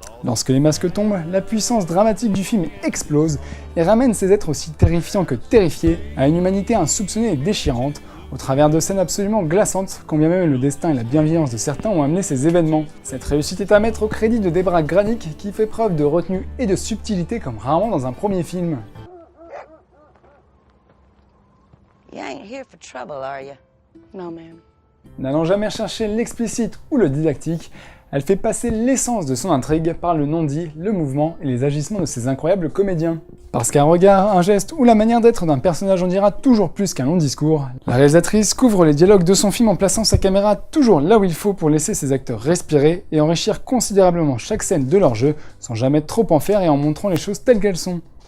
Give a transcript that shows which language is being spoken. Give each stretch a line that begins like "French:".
French: Lorsque les masques tombent, la puissance dramatique du film explose et ramène ces êtres aussi terrifiants que terrifiés à une humanité insoupçonnée et déchirante, au travers de scènes absolument glaçantes, quand bien même le destin et la bienveillance de certains ont amené ces événements. Cette réussite est à mettre au crédit de Debra Granik, qui fait preuve de retenue et de subtilité comme rarement dans un premier film.
English: You ain't here for trouble, are you? No, ma'am.
French: N'allant jamais chercher l'explicite ou le didactique, elle fait passer l'essence de son intrigue par le non-dit, le mouvement et les agissements de ses incroyables comédiens. Parce qu'un regard, un geste ou la manière d'être d'un personnage en dira toujours plus qu'un long discours, la réalisatrice couvre les dialogues de son film en plaçant sa caméra toujours là où il faut pour laisser ses acteurs respirer et enrichir considérablement chaque scène de leur jeu sans jamais trop en faire et en montrant les choses telles qu'elles sont.